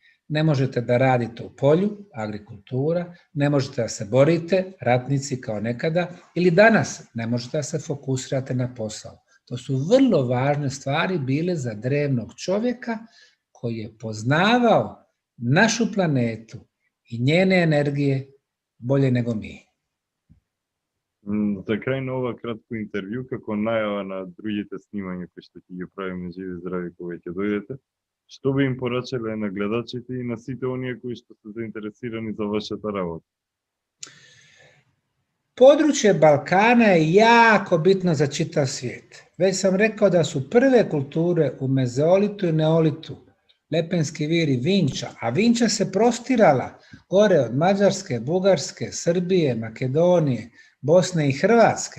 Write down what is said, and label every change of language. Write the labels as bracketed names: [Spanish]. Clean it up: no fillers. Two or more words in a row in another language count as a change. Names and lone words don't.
[Bosnian] Ne možete da radite u polju, agrikultura, ne možete da se borite, ratnici kao nekada, ili danas ne možete da se fokusirate na posao. To su vrlo važne stvari bile za drevnog čovjeka koji je poznavao našu planetu i njene energije bolje nego mi. [Macedonian] За крај на ова кратко интервју, како најава на другите снимања кои што ќе ги правиме живи здрави кога ќе дојдете, што би им порачале на гледачите и на сите оние кои што се заинтересирани за вашата работа? [Bosnian] Područje Balkana je jako bitno za čitav svijet. Već sam rekao da su prve kulture u mezeolitu i neolitu, Lepenski vir i Vinča, a Vinča se prostirala gore od Mađarske, Bugarske, Srbije, Makedonije, Bosne i Hrvatske.